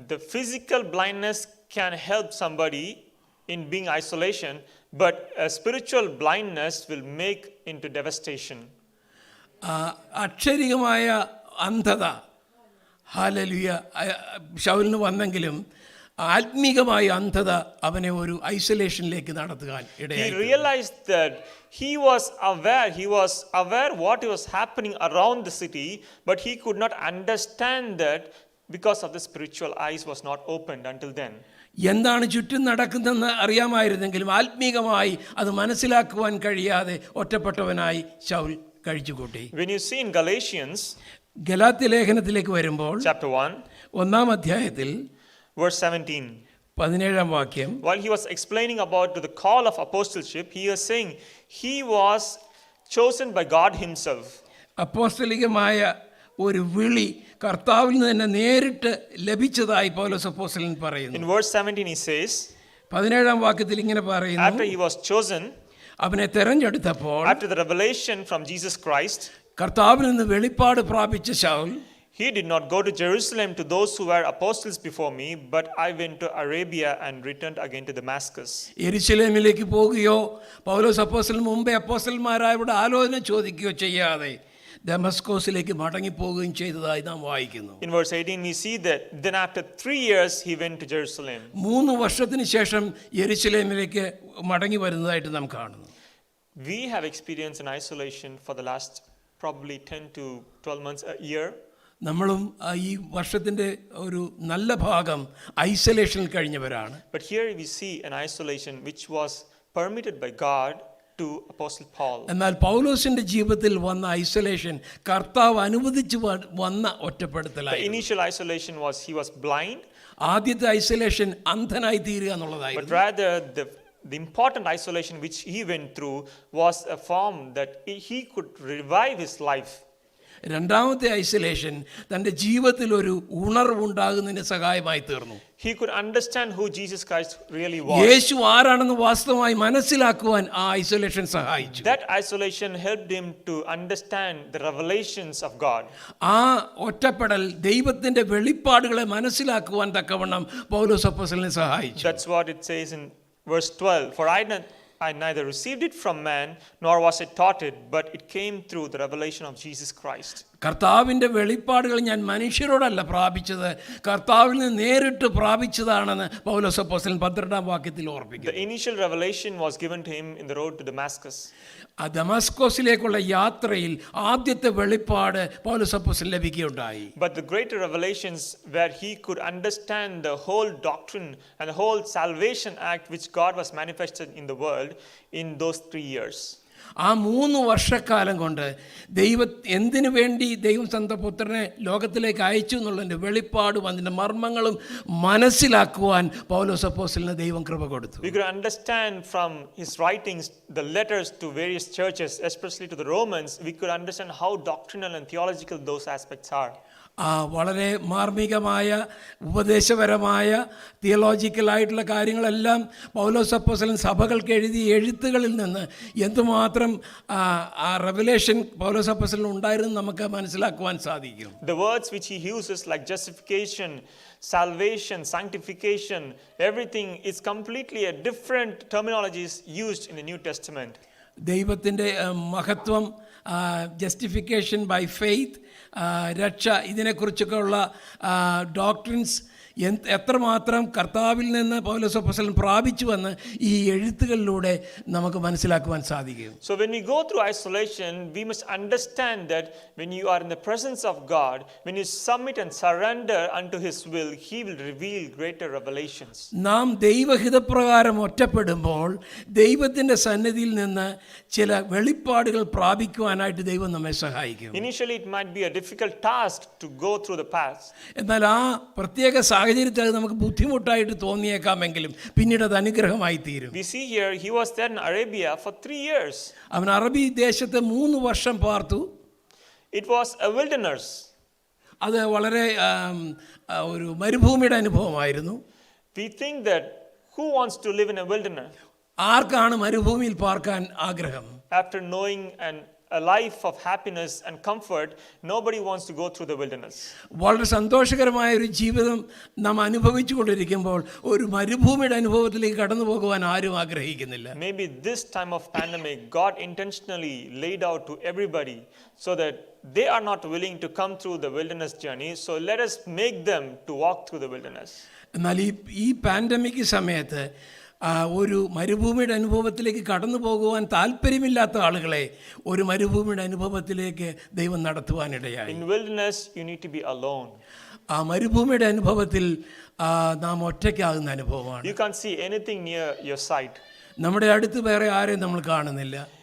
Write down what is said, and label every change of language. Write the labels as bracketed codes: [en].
[en] The physical blindness can help somebody in being isolation, but a spiritual blindness will make into devastation. [ml] അക്ഷരീകമായ അന്ധത hallelujah ശൗലിന് വന്നെങ്കിലും ആത്മീകമായ അന്ധത അവനെ ഒരു ഐസൊലേഷനിലേക്ക് നടത്താൻ [en] He [ml] ഇടയായി. [en] realized that he was aware what was happening around the city, but he could not understand that because of the spiritual eyes was not opened until then. [ml] എന്താണ് ചുറ്റും നടക്കുന്നതെന്ന് അറിയാമായിരുന്നെങ്കിലും ആത്മീകമായി അത് മനസ്സിലാക്കുവാൻ കഴിയാതെ ഒറ്റപ്പെട്ടവനായി Saul കഴിച്ചുകൂട്ടി. [en] When you see in Galatians [ml] Galatia ലേഖനത്തിലേക്ക് വരുമ്പോൾ [en] chapter 1 [ml] ഒന്നാം അധ്യായത്തിൽ [en] verse 17, [ml] 17-ാം വാക്യം, [en] while he was explaining about the call of apostleship, he was saying he was chosen by God himself. [ml] അപ്പോസ്തലികമായ ഒരു വിളി കർത്താവിൽ നിന്ന് തന്നെ നേരിട്ട് ലഭിച്ചതായി പൗലോസ് അപ്പോസ്തലൻ പറയുന്നു. [en] In verse 17 he says, [ml] 17-ാം വാക്യത്തിൽ ഇങ്ങനെ പറയുന്നു, [en] after he was chosen, [ml] അവനെ തെരഞ്ഞെടുത്തപ്പോൾ [en] after the revelation from Jesus Christ, [ml] കർത്താവിൽ നിന്ന് വെളിപ്പാട് പ്രാപിച്ച Saul [en] he did not go to Jerusalem to those who were apostles before me, but I went to Arabia and returned again to Damascus. [ml] യെരുശലേമിലേക്ക് പോകുകയോ പൗലോസ് അപ്പോസ്തലൻ മുമ്പേ അപ്പോസ്തലന്മാരായവരുടെ ആലോചന ചോദിക്കുകയോ ചെയ്യാതെ ദമസ്കോസിലേക്ക് മടങ്ങിപ്പോവുകയും ചെയ്തതായി നാം വായിക്കുന്നു. [en] In verse 18 we see that then after 3 years he went to Jerusalem. [ml] 3 വർഷത്തിന് ശേഷം യെരുശലേമിലേക്ക് മടങ്ങി വരുന്നതായിട്ട് നാം കാണുന്നു. [en] We have experienced an isolation for the last probably 10 to 12 months, a year. [ml] നമ്മളും ഈ വർഷത്തിൻ്റെ ഒരു നല്ല ഭാഗം ഐസൊലേഷനിൽ കഴിഞ്ഞവരാണ്. [en] But here we see an isolation which was permitted by God to Apostle Paul. [ml] എന്നാൽ പൗലോസിന്റെ ജീവിതത്തിൽ വന്ന ഐസൊലേഷൻ കർത്താവ് അനുവദിച്ചു വന്ന [en] The [ml] ഒറ്റപ്പെടുത്തലായി. [en] initial isolation was he was blind, [ml] ആദ്യത്തെ ഐസൊലേഷൻ അന്ധനായി തീരുക [en] but [ml] എന്നുള്ളതായിരുന്നു. [en] rather the important isolation which he went through was a form that he could revive his life. [ml] രണ്ടാമത്തെ ഐസൊലേഷൻ തൻ്റെ ജീവിതത്തിൽ ഒരു ഉണർവുണ്ടാകുന്നതിന് സഹായമായി തീർന്നു. [en] He could understand who Jesus Christ really was. [ml] യേശു ആരാണെന്ന് വാസ്തവമായി മനസ്സിലാക്കുവാൻ ആ ഐസൊലേഷൻ സഹായിച്ചു. [en] That isolation helped him to understand the revelations of God. [ml] ആ ഒറ്റപ്പെടൽ ദൈവത്തിൻ്റെ വെളിപ്പാടുകളെ മനസ്സിലാക്കുവാൻ തക്കവണ്ണം പൗലോസ് അപ്പോസ്തലനെ സഹായിച്ചു. [en] That's what it says in verse 12. For I neither received it from man, nor was I taught it, but it came through the revelation of Jesus Christ. [ml] കർത്താവിൻ്റെ വെളിപ്പാടുകൾ ഞാൻ മനുഷ്യരോടല്ല പ്രാപിച്ചത്, കർത്താവിൽ നിന്ന് നേരിട്ട് പ്രാപിച്ചതാണെന്ന് പൗലോസ് അപ്പോസ്തലൻ 12-ാം വാക്യത്തിൽ ഓർപ്പിക്കുന്നു. [en] The initial revelation was given to him in the road to Damascus. [ml] ആ ദമസ്കോസിലേക്കുള്ള യാത്രയിൽ ആദ്യത്തെ വെളിപ്പാട് പൗലോസ് അപ്പോസ്തലൻ ലഭിക്കുകയുണ്ടായി. [en] But the greater revelations where he could understand the whole doctrine and the whole salvation act which God was manifested in the world in those 3 years. [ml] ആ 3 വർഷക്കാലം കൊണ്ട് എന്തിനു വേണ്ടി ദൈവം സ്വന്തം പുത്രനെ ലോകത്തിലേക്ക് അയച്ചു എന്നുള്ളതിൻ്റെ വെളിപ്പാടും അതിൻ്റെ മർമ്മങ്ങളും മനസ്സിലാക്കുവാൻ പൗലോസ് അപ്പോസ്തലന് ദൈവം കൃപ കൊടുത്തു. [en] We could understand from his writings, the letters to various churches, especially to the Romans, we could understand how doctrinal and theological those aspects are. [ml] വളരെ മാർമികമായ ഉപദേശപരമായ തിയോളജിക്കലായിട്ടുള്ള കാര്യങ്ങളെല്ലാം പൗലോസ് അപ്പോസ്തലൻ സഭകൾക്ക് എഴുതിയ എഴുത്തുകളിൽ നിന്ന് എന്തുമാത്രം ആ റെവലേഷൻ പൗലോസ് അപ്പോസ്തലൻ ഉണ്ടായിരുന്നു നമുക്ക് മനസ്സിലാക്കുവാൻ സാധിക്കും. [en] The words which he uses like justification, salvation, sanctification, everything is completely a different terminologies used in the New Testament. [ml] ദൈവത്തിൻ്റെ മഹത്വം, [en] justification by faith, [ml] രക്ഷ, ഇതിനെക്കുറിച്ചൊക്കെ ഉള്ള ഡോക്ട്രിൻസ് എത്രമാത്രം കർത്താവിൽ നിന്ന് പൗലോസ് അപ്പോസ്തലൻ പ്രാപിച്ചുവെന്ന് ഈ എഴുത്തുകളിലൂടെ നമുക്ക് മനസ്സിലാക്കുവാൻ സാധിക്കും. [en] So when we go through isolation, we must understand that when you are in the presence of God, when you submit and surrender unto his will, he will reveal greater revelations. [ml] നാം ദൈവഹിതപ്രകാരം ഒറ്റപ്പെടുമ്പോൾ ദൈവത്തിൻ്റെ സന്നിധിയിൽ നിന്ന് ചില വെളിപ്പാടുകൾ പ്രാപിക്കുവാനായിട്ട് ദൈവം നമ്മെ സഹായിക്കും. [en] Initially it might be a difficult task to go through the path. [ml] എന്നാൽ ആ പ്രത്യേക സാഹചര്യത്തിൽ അത് നമുക്ക് ബുദ്ധിമുട്ടായിട്ട് തോന്നിയേക്കാമെങ്കിലും പിന്നീട് അത് അനുഗ്രഹമായി തീരും. [en] We see here he was there in Arabia for 3 years. [ml] അവൻ അറബി ദേശത്ത് 3 വർഷം പാർത്തു. [en] It was a wilderness. [ml] അത് വളരെ ഒരു മരുഭൂമിയുടെ അനുഭവമായിരുന്നു. [en] We think that Who wants to live in a wilderness? [ml] ആർക്കാണ് മരുഭൂമിയിൽ പാർക്കാൻ ആഗ്രഹം? [en] After knowing a life of happiness and comfort, nobody wants to go through the wilderness. [ml] വളരെ സന്തോഷകരമായ ഒരു ജീവിതം നാം അനുഭവിച്ചു കൊണ്ടിരിക്കുമ്പോൾ ഒരു മരുഭൂമിയുടെ അനുഭവത്തിലേക്ക് കടന്നു പോകുവാൻ ആരും ആഗ്രഹിക്കുന്നില്ല. [en] Maybe this time of pandemic, God intentionally laid out to everybody so that they are not willing to come through the wilderness journey. So let us make them to walk through the wilderness. [ml] എന്നാൽ ഈ pandemic സമയത്ത് ഒരു മരുഭൂമിയുടെ അനുഭവത്തിലേക്ക് കടന്നു പോകുവാൻ താല്പര്യമില്ലാത്ത ആളുകളെ ഒരു മരുഭൂമിയുടെ അനുഭവത്തിലേക്ക് ദൈവം നടത്തുവാനിടയായി. [en] In wilderness, you need to be alone. [ml] ആ മരുഭൂമിയുടെ അനുഭവത്തിൽ നാം ഒറ്റയ്ക്കാകുന്ന അനുഭവമാണ്. [en] You can't see anything near your sight. [ml] നമ്മുടെ അടുത്ത് വേറെ ആരെയും നമ്മൾ കാണുന്നില്ല.